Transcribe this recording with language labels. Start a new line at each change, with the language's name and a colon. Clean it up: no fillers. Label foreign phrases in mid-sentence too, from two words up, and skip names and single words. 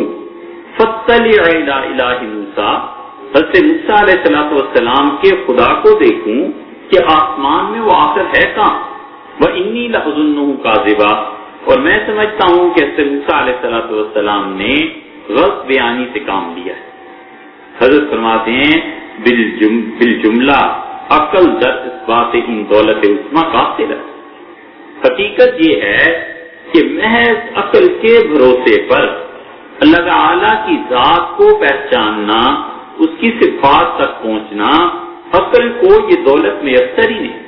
Arabic: فاطلع الی الہ موسیٰ،
Urdu: حضرت موسیٰ علیہ السلام کے خدا کو دیکھوں کہ آسمان میں وہ آخر ہے کہاں.
Arabic: وانی لأظنہ کاذبا،
Urdu: اور میں سمجھتا ہوں کہ حضرت موسیٰ علیہ السلام نے غلط بیانی سے کام لیا ہے. حضرت فرماتے ہیں
Persian: بالجملہ عقل در اثبات ان دولت عظمی قاصر
Urdu: ہے. حقیقت یہ ہے کہ محض عقل کے بھروسے پر اللہ تعالی کی ذات کو پہچاننا، اس کی صفات تک پہنچنا، عقل کو یہ دولت میسر ہی نہیں.